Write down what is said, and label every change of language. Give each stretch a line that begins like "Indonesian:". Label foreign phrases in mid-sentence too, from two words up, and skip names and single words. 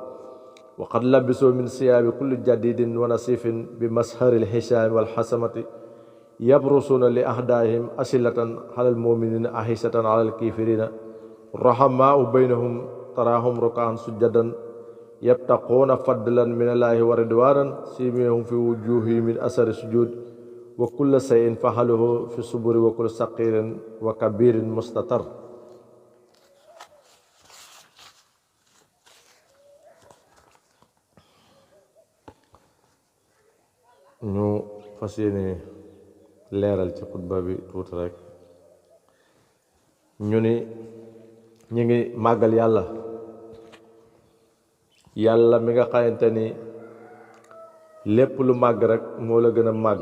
Arabic: وقد لبسوا من ثياب كل جديد ونصيف بمسهر الحشام والحسمة يبرسون لأعدائهم أسلة على المؤمنين أحسة على الكافرين رحماء بينهم تراهم ركعا سجدا يبتغون فضلا من الله ورضوانا سيماهم في وجوههم من أثر السجود وكل شيء فعلوه في الصبر وكل صغير وكبير مستتر.
Wolof: ñu fas yéene leeral ci xutba bi tuuti rek. ñu ni ñu ngi màggal yàlla mi nga xamante ni lépp lu màgg rek moo la gën a màgg.